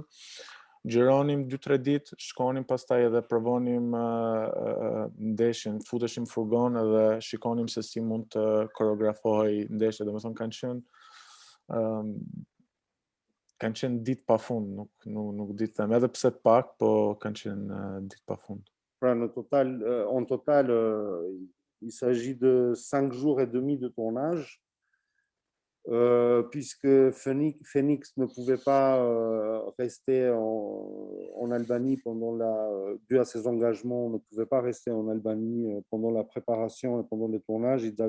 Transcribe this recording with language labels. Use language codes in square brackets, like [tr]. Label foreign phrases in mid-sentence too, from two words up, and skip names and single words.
[sq] Xhironim 2-3 ditë, shkonim pastaj edhe provonim ndeshjen, futeshim furgon edhe shikonim se si mund të koreografohej ndeshja, domethënë kanë qenë ditë pa fund, nuk di të them, edhe pse të pak, po kanë qenë ditë pa fund. [fr] Pra en total, il s'agit de 5 jours et demi de tournage. puisque Phoenix ne pouvait pas rester en Albanie dû à ses engagements, on ne pouvait pas rester en Albanie pendant la préparation et pendant le tournage.